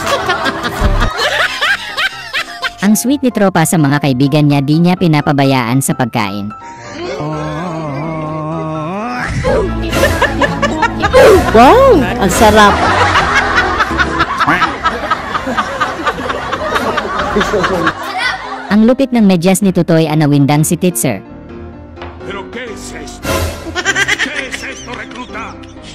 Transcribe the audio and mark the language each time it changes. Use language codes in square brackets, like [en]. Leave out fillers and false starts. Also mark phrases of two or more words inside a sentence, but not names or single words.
[tl] Ang sweet ni tropa sa mga kaibigan niya, di niya pinapabayaan sa pagkain. Wow! Ang sarap! Ang lupit ng medyas ni Tutoy, anawindang si Titser. [es] ¿Pero qué es esto? ¿Qué es esto, recluta?